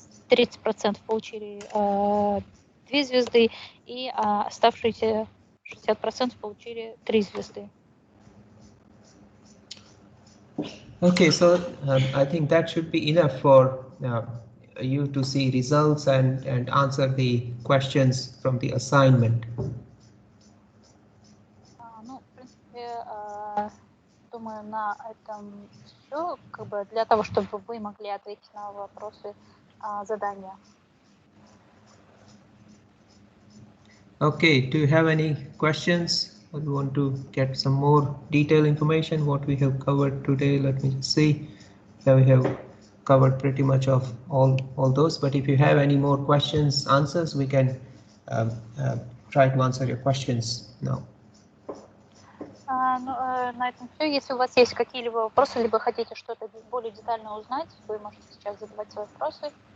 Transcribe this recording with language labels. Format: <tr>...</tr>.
<ru>30% получили 2 звезды, и оставшиеся 60% получили 3 звезды.</ru> <en>Okay, so I think that should be enough for you to see results and answer the questions from the assignment.</en> <ru>Ну, в принципе, думаю, на этом все, как бы для того, чтобы вы могли ответить на вопросы задания.</ru> <en>Okay, do you have any questions? Or you want to get some more detailed information what we have covered today? Let me just see. Yeah, we have covered pretty much of all those, but if you have any more questions, answers, we can try to answer your questions now.</en> <ru>На этом все. Если у вас есть какие-либо вопросы, либо хотите что-то более детально узнать, вы можете сейчас задавать свои вопросы.</ru>